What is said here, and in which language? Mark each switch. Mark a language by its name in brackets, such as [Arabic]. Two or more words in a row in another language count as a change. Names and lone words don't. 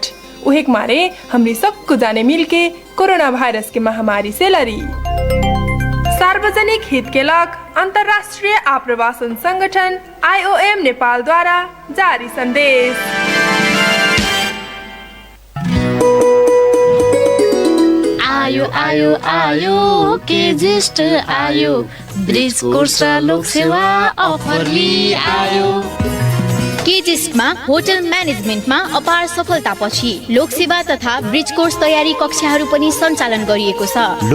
[Bhojpuri] उहेक मारे हमरी सबको जाने मिलके कोरोना वायरस के महामारी से लड़ी। सार्वजनिक हित के लग अंतर्राष्ट्रीय आप्रवासन संगठन IOM नेपाल द्वारा जारी संदेश। [Nepali] आयो आयो आयो के ज्येष्ठ आयो ब्रिज कोर्स र लोक सेवा अफर लिई आयो। केजिस्टमा होटल म्यानेजमेन्टमा अपार सफलतापछि लोकसेवा तथा ब्रिज कोर्स तयारी कक्षाहरू पनि सञ्चालन गरिएको छ।